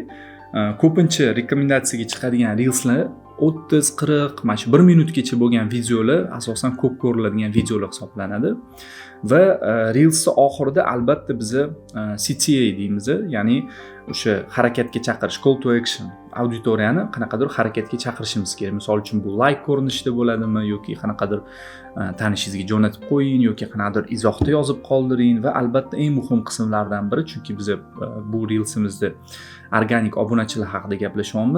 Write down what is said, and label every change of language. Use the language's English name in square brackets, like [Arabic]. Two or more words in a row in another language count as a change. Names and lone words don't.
[Uzbek] Ko'pincha rekomendatsiyaga chiqadigan reelslar 30-40, mana shu 1 minutgacha bo'lgan videolar asosan ko'p ko'riladigan videolar hisoblanadi. Va reelsni oxirida albatta biz CTA deymiz, ya'ni o'sha harakatga chaqirish, [English] call to action, [Uzbek] auditoriyani qanaqadir harakatga chaqirishimiz kerak. Misol uchun bu like ko'rinishida bo'ladimi yoki qanaqadir tanishingizga jo'natib qo'ying yoki qanaqadir izohda yozib qoldiring va albatta eng muhim qismlardan biri, chunki biz bu reelsimizda organik obunachilar haqida gaplashyapmiz.